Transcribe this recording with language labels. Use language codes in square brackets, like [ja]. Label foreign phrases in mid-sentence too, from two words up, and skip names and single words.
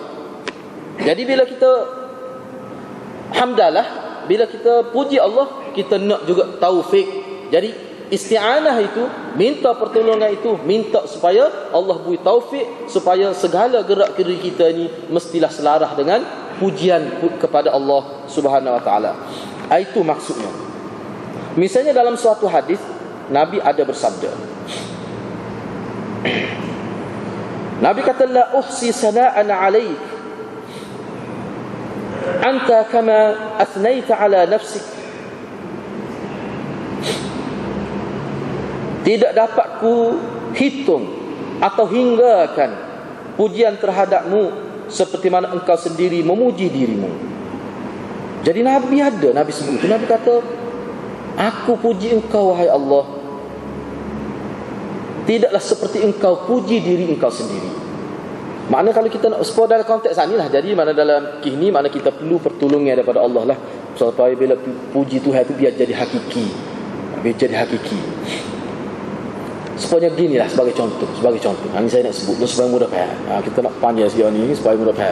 [ms] Jadi bila kita hamdalah, bila kita puji Allah, kita nak juga taufik. Jadi isti'anah itu, minta pertolongan itu, minta supaya Allah beri taufik, supaya segala gerak geri kita ni mestilah selarah dengan pujian kepada Allah [ar] سبحانه وتعالى. [ms] Itu maksudnya. Misalnya dalam suatu hadis Nabi ada bersabda, Nabi kata, [ar] لا أحصي ثناء عليك أنت كما أثنيت على نفسك. [ms] Tidak dapat ku hitung atau hinggakan pujian terhadapmu seperti mana engkau sendiri memuji dirimu. Jadi Nabi sebut itu. Nabi kata, aku puji engkau wahai Allah, tidaklah seperti engkau puji diri engkau sendiri. Makna kalau kita nak support dalam konteks ni lah. Jadi mana dalam kini, mana kita perlu pertolongan daripada Allah lah, supaya bila puji Tuhan itu biar jadi hakiki. Biar jadi hakiki. Supaya gini lah sebagai contoh. Ini saya nak sebut supaya mudah faham. Kita nak panjang sikit ni supaya mudah faham.